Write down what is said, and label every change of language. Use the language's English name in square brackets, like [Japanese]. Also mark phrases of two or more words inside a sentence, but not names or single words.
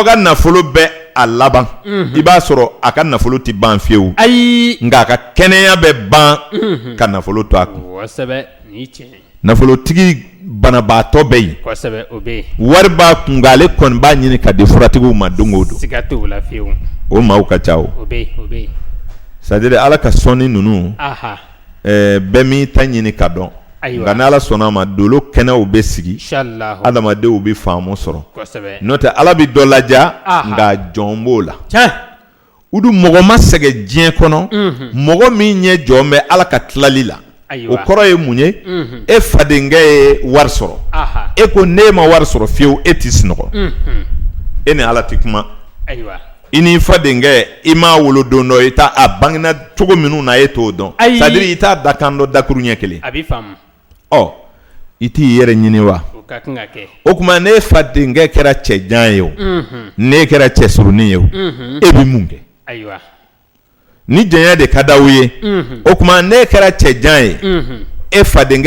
[Bambara] ka nafolo bɛ a laban i b'a sɔrɔ a ka nafolo tɛ ban fiyewu nka a ka kɛnɛya bɛ ban ka nafolo to a kun nafolotigi banabaatɔ bɛ yen wari b'a kun nka ale kɔni b'a ɲini ka di furatigiw ma don o don o maaw ka ca o [French] c'est-à-dire [Bambara] Ala ka sɔnni ninnu bɛɛ m'i ta ɲini ka dɔn nka ni Ala sɔnna a ma dolo kɛnɛw bɛ sigi adamadenw bɛ faamu sɔrɔ n'o tɛ Ala bɛ dɔ ladiya nka jɔn b'o la u dun mɔgɔ ma sɛgɛn diɲɛ kɔnɔ mɔgɔ min ɲɛ jɔn bɛ Ala ka tilali la o kɔrɔ ye mun ye e fadenkɛ ye wari sɔrɔ e ko ne ma wari sɔrɔ fiyewu e tɛ sunɔgɔ e ni Ala tɛ kuma i ni fadenkɛ i m'a wolo don dɔ i t'a a bangena cogo minnu na e t'o dɔn [French] c'est-à-dire [Bambara] i t'a dakan dɔ dakuru ɲɛ kelen i t'i yɛrɛ ɲini wa o tuma ne fadenkɛ kɛra cɛjan ye o ne kɛra cɛsurunin ye o e bɛ mun kɛ ni jɛnya de ka d'aw ye o tuma ne kɛra cɛjan ye e fadenkɛ